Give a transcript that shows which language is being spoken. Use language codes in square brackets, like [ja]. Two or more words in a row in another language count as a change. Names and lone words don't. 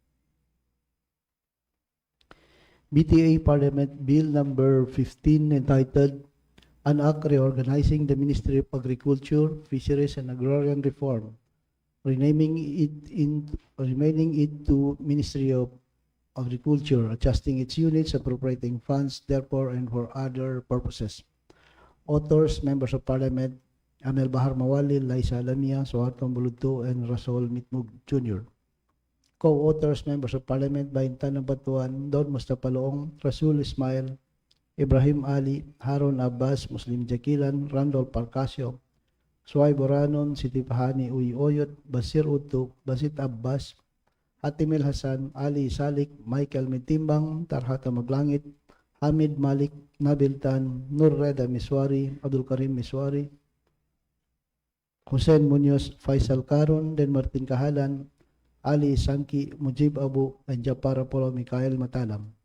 [en] BTA Parliament Bill number 15 entitled An Act Reorganizing the Ministry of Agriculture, Fisheries and Agrarian Reform, renaming it to Ministry of Agriculture, adjusting its units, appropriating funds therefore and for other purposes. Authors, Members of Parliament, Amel Bahar Mawalil, Liza Alamia, Suharto Ambuludto, and Rasul Mitmug Jr. Co-authors, Members of Parliament, Bahintan ng Batuan, Don Mustafa Loong, Rasul Ismail, Ibrahim Ali, Harun Abbas, Muslim Jakilan, Randall Parcasio, Suhaib Oranon, Siti Pahani Uy Oyod, Basir Utto, Basit Abbas, Hatimil Hasan, Ali Salik, Michael Medtimbang, Tarhata Maglangit, Hamid Malik, Nabil Tan, Nur Reda Miswari, Abdul Karim Miswari, Hussein Munoz, Faisal Karon, Dan Martin Kahalan, Ali Sangki, Mujib Abu, and Japar Apollo Mikhail Matalam.